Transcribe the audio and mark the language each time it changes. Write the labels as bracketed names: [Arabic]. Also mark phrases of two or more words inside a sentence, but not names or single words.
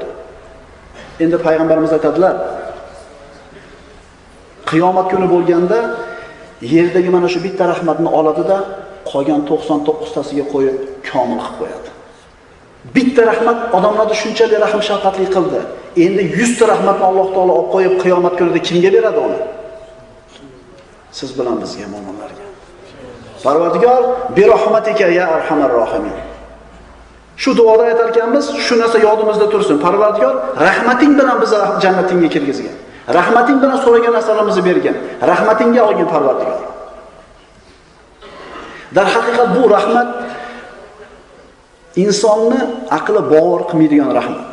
[Uzbek] Endi payg'ambarimiz aytadilar: Qiyomat kuni bo'lganda yerdagi mana shu bitta rahmatni oladi-da, qolgan 99 tasiga qo'yib komil qilib qo'yadi. Bitta rahmat odamlarni shunchalik rahm shafqatli qildi. Endi 100 ta rahmatni Alloh taolo olib qo'yib qiyomat kunida kimga beradi uni? Siz bilan bizga, mo'minlarga. Parvardigor, [Arabic] برحمتك يا أرحم الراحمين. [Uzbek] Shu duoda aytar ekanmiz, shu narsa yodimizda tursin. Parvardigor, rahmating bilan bizni jannatingga kirgizgan. Rahmating bilan so'ragan narsalarimizni bergan. Rahmatingga olgin Parvardigor. Dar haqiqat bu rahmat insonni aqli bovar qilmaydigan rahmat.